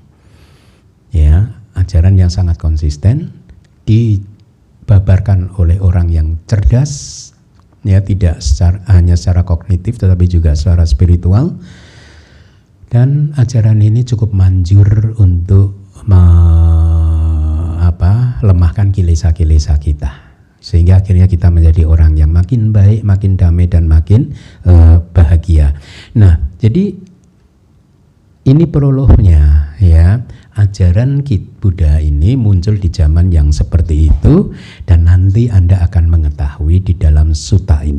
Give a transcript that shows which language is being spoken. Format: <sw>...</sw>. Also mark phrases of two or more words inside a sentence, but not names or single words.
<id>Ya, ajaran yang sangat konsisten dibabarkan oleh orang yang cerdas, ya tidak hanya secara kognitif tetapi juga secara spiritual. Dan ajaran ini cukup manjur untuk lemahkan kilesa-kilesa kita. Sehingga akhirnya kita menjadi orang yang makin baik, makin damai dan makin bahagia. Nah, jadi ini prolognya ya. Ajaran Buddha ini muncul di zaman yang seperti itu dan nanti Anda akan mengetahui di dalam sutta ini.</id>